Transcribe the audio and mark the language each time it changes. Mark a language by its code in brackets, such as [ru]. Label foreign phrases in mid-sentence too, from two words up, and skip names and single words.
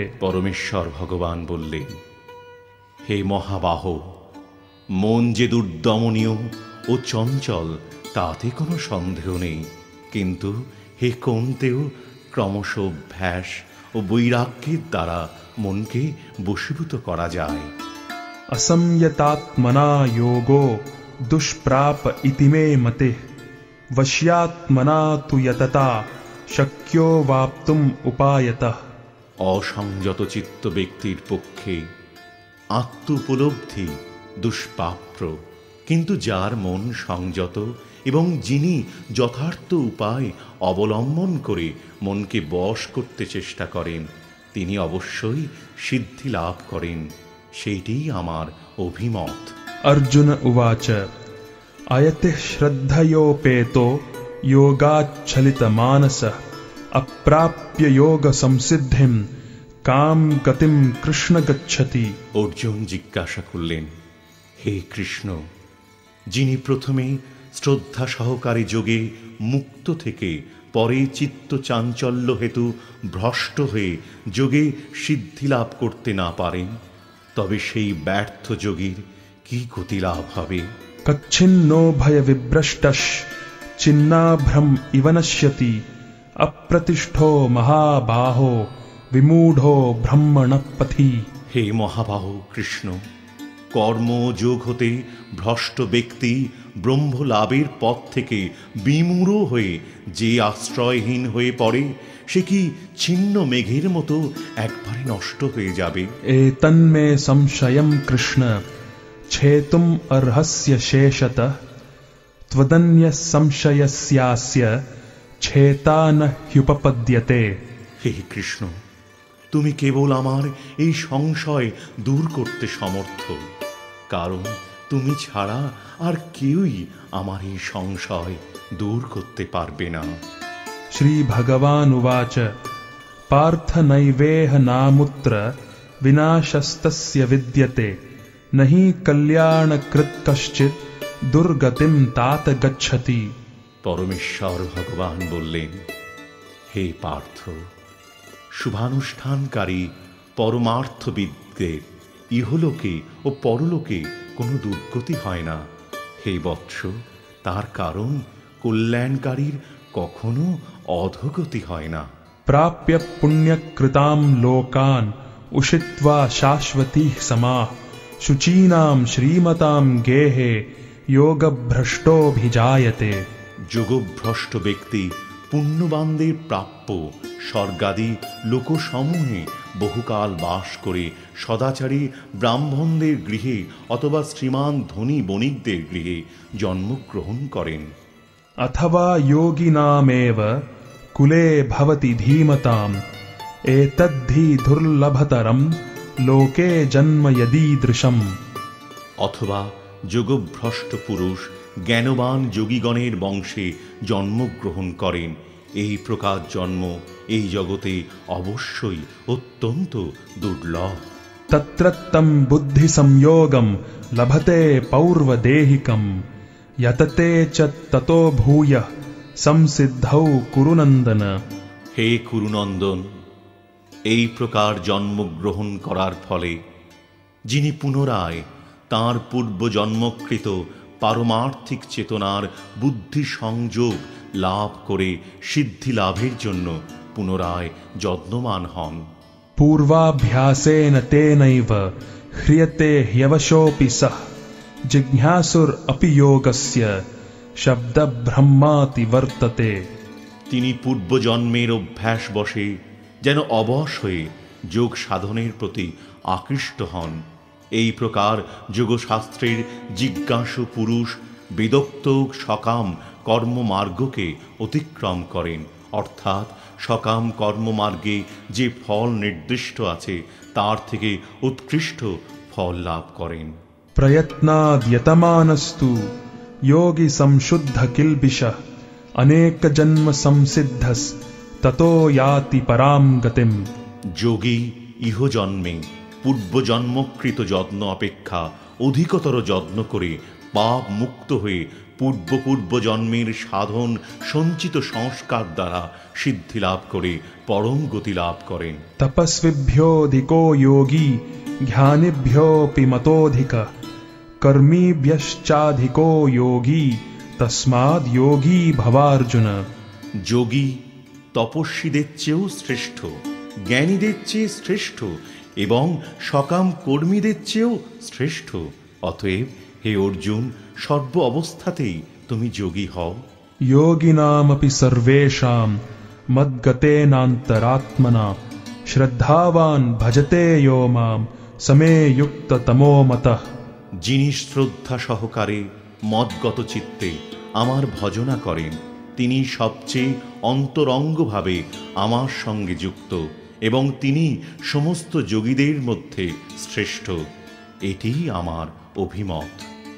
[bn] পরমেশ্বর ভগবান বললেন, হে মহাবাহ, মন যে দুর্দমনীয় ও চঞ্চল তাতে কোনো সন্দেহ নেই, কিন্তু হে কৌন্তেয়, ক্রমশ অভ্যাস ও বৈরাগ্যের দ্বারা মনকে বশীভূত করা যায়। [sa] असंयतात्मना योगो दुष्प्राप इति मे मते वश्यात्मना तु यतता शक्यो वाप्तुम उपायतः। [bn] অসংযত চিত্ত ব্যক্তির পক্ষে আত্ম উপলব্ধি দুষ্প্রাপ্য, কিন্তু যার মন সংযত এবং যিনি যথার্থ উপায় অবলম্বন করে মনকে বশ করতে চেষ্টা করেন, তিনি অবশ্যই সিদ্ধি লাভ করেন। সেইটিই আমার অভিমত। [sa] अर्जुन उवाच अयति श्रद्धयोपेतो योगाच्छलितमानसः अप्राप्य योग संसिद्धिं काम गतिं कृष्ण गच्छति। [bn] অর্জুন জিজ্ঞাসা করলেন, হে কৃষ্ণ, যিনি প্রথমে শ্রদ্ধা সহকারে যোগে মুক্ত থেকে পরে চিত্ত চাঞ্চল্য হেতু ভ্রষ্ট হয়ে যোগে সিদ্ধি লাভ করতে না পারেন, তবে সেই ব্যর্থ যোগীর কি গতি লাভ হবে? [sa] कच्छिन्नो भय विभ्रष्टः चिन्नाभ्रम इव नश्यति अप्रतिष्ठो महाबाहो विमूढ़ो ब्रह्मणः पथि। [bn] হে মহাবাহ কৃষ্ণ, কর্ম যোগ হতে ভ্রষ্ট ব্যক্তি ব্রহ্ম লাভের পথ থেকে বিমূঢ় হয়ে যে আশ্রয়হীন হয়ে পড়ে, সে কি ছিন্ন মেঘের মতো একবারে নষ্ট হয়ে যাবে? [sa] एतन्मे संशयं कृष्ण छेतुम अर्हस्य शेषतः त्वदन्य संशयस्यास्य छेता न ह्युपपद्यते। [bn] হে কৃষ্ণ, তুমি কেবল আমার এই সংশয় দূর করতে সমর্থ, কারণ তুমি ছাড়া আর কেউই আমার এই সংশয় দূর করতে পারবে না। [sa] श्री भगवान उवाच पार्थ नैवेह नामुत्र विनाशस्तस्य विद्यते नहि कल्याणकृत् कश्चित् दुर्गतिं तात गच्छति। [bn] পরমেশ্বর ভগবান বললেন, হে পার্থ, শুভানুষ্ঠানকারী পরমার্থবিদদের ইহলোকে ও পরলোকে কোনো দুর্গতি হয় না। হে বৎস, তার কারণ কল্যাণকারীর কখনো অধোগতি হয় না। [sa] प्राप्य पुण्यकृतां लोकान् उषित्वा शाश्वतीः समाः शुचीनां श्रीमतां गेहे योगभ्रष्टोऽभिजायते। [bn] যোগভ্রষ্ট ব্যক্তি পুণ্যবানদের প্রাপ্য স্বর্গাদি লোকসমূহে বহুকাল বাস করে সদাচারী ব্রাহ্মণদের গৃহে অথবা শ্রীমান ধনী বণিকদের গৃহে জন্মগ্রহণ করেন। [sa] अथवा योगिनामेव कुले भवति धीमताम् एतद्धि दुर्लभतरं लोके जन्म यदीदृशम्। [bn] অথবা যোগভ্রষ্ট পুরুষ জ্ঞানবান যোগীগণের বংশে জন্মগ্রহণ করেন, এই প্রকার জন্ম এই জগতে অবশ্যই অত্যন্ত দুর্লভ। [sa] तत्रत्तं बुद्धिसंयोगं लभते पौर्वदेहिकं यतते च ततो भूयः संसिद्धौ कुरुनन्दन। [bn] হে কুরুনন্দন, এই প্রকার জন্মগ্রহণ করার ফলে যিনি পুনরায় তাঁর পূর্ব জন্মকৃত পারমার্থিক চেতনার বুদ্ধি সংযোগ লাভ করে সিদ্ধি লাভের জন্য পুনরায় যত্নমান হন। [sa] पूर्वाभ्यासेन तेनैव ह्रियते ह्यवशोऽपि सः जिज्ञासुर अपि योगस्य शब्दब्रह्माति वर्तते। [bn] তিনি পূর্বজন্মের অভ্যাস বশে যেন অবশ হয়ে যোগ সাধনের প্রতি আকৃষ্ট হন। এই প্রকার যোগশাস্ত্রের জিজ্ঞাসু পুরুষ বিদগ্ধ সকাম কর্মমার্গকে অতিক্রম করেন, অর্থাৎ সকাম কর্মমার্গে যে ফল নির্দিষ্ট আছে তার থেকে উৎকৃষ্ট ফল লাভ করেন। [sa] प्रयत्नाद्यतमानस्तु योगी संशुद्ध किल्बिषः अनेक जन्म संसिद्धस् ततो याति पराम गतिम। [bn] যোগী ইহজন্মে পূর্বজন্মকৃত যত্ন অপেক্ষা অধিকতর যত্ন করে পাপ মুক্ত হয়ে পূর্ব জন্মের সাধন সঞ্চিত সংস্কার দ্বারা সিদ্ধি লাভ করে পরম গতি লাভ করেন। [sa] तपस्विभ्योऽधिको योगी ज्ञानिभ्योऽपि मतोऽधिकः कर्मीभ्यश्चाधिको योगी तस्माद् योगी भवार्जुन। [bn] যোগী তপস্বীদের চেয়েও শ্রেষ্ঠ, জ্ঞানীদের চেয়ে শ্রেষ্ঠ এবং সকাম কর্মীদের চেয়েও শ্রেষ্ঠ। অতএব হে অর্জুন, সর্ব অবস্থাতেই তুমি যোগী হও। [sa] योगिनामपि सर्वेषां मद्गतेनान्तरात्मना श्रद्धावान् भजते यो मां समे युक्ततमो मतः। [bn] যিনি শ্রদ্ধা সহকারে মদগত চিত্তে আমার ভজনা করেন তিনি সবচেয়ে অন্তরঙ্গভাবে আমার সঙ্গে যুক্ত এবং তিনি সমস্ত যোগীদের মধ্যে শ্রেষ্ঠ। এটিই আমার অভিমত।